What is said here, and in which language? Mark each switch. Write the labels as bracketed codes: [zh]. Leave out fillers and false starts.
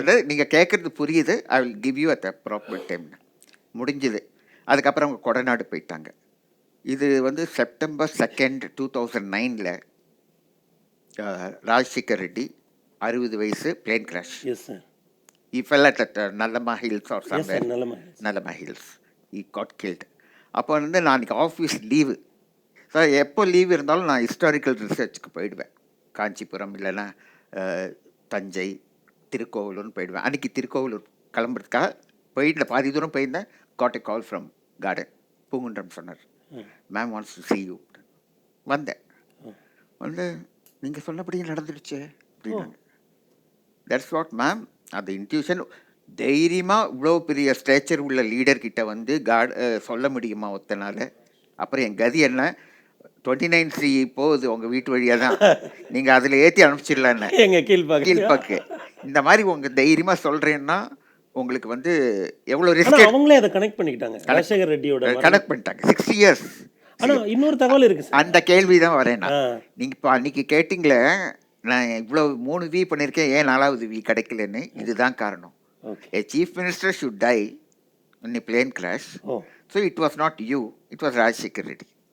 [ta] நீங்கள் கேட்குறது புரியுது, [en] I will give you at appropriate time. [ta] முடிஞ்சுது. அதுக்கப்புறம் அவங்க கொடநாடு போயிட்டாங்க. இது வந்து செப்டம்பர் 2, 2009 ராஜசேகர் ரெட்டி 60 வயசு, plane crash. [en] He fell at Nallama Hills or somewhere. [ta] Nallama Hills. [en] He got killed. [ta] அப்போ வந்து நான் அன்றைக்கி ஆஃபீஸ் லீவு. ஸோ எப்போ லீவ் இருந்தாலும் நான் ஹிஸ்டாரிக்கல் ரிசர்ச்சுக்கு போயிடுவேன். காஞ்சிபுரம் இல்லைன்னா தஞ்சை, திருக்கோவிலூர்னு போயிடுவேன். அன்றைக்கி திருக்கோவிலூர் கிளம்புறதுக்காக போயிட்டு பாதி தூரம் போயிருந்தேன். [en] Got a call from garden. [ta] Poongundram சொன்னார், [en] Ma'am wants to see you. [ta] வந்தேன். வந்து நீங்கள் சொன்னபடியே நடந்துடுச்சு அப்படின்னாங்க. [en] That's what ma'am. [ta] அந்த இன்ட்யூஷன் தைரியமாக இவ்வளோ பெரிய ஸ்ட்ரேச்சர் உள்ள லீடர்கிட்ட வந்து சொல்ல முடியுமா ஒத்தனால? அப்புறம் என் கதி என்ன, 29C போகுது உங்கள் வீட்டு வழியாக தான், நீங்கள் அதில் ஏற்றி அனுப்பிச்சிடலான்னு எங்கள் கீழ்பாக்கு. இந்த மாதிரி உங்கள் தைரியமாக சொல்கிறேன்னா உங்களுக்கு வந்து எவ்வளோ ரிஸ்க். அவங்களே அதை கனெக்ட் பண்ணிக்கிட்டாங்க, ராஜசேகர் ரெட்டியோட கனெக்ட் பண்ணிட்டாங்க. 60 years. ஆனால் இன்னொரு தகவல் இருக்குது, அந்த கேள்வி தான் வரேன் நான். நீங்கள் இப்போ அன்றைக்கி கேட்டிங்களே, நான் இவ்வளோ 3 வி பண்ணியிருக்கேன், ஏன் 4வது வி கிடைக்கலன்னு. இதுதான் காரணம். [en] A chief minister should die in a plane crash. So it was not you, it was Rajshekhar Reddy.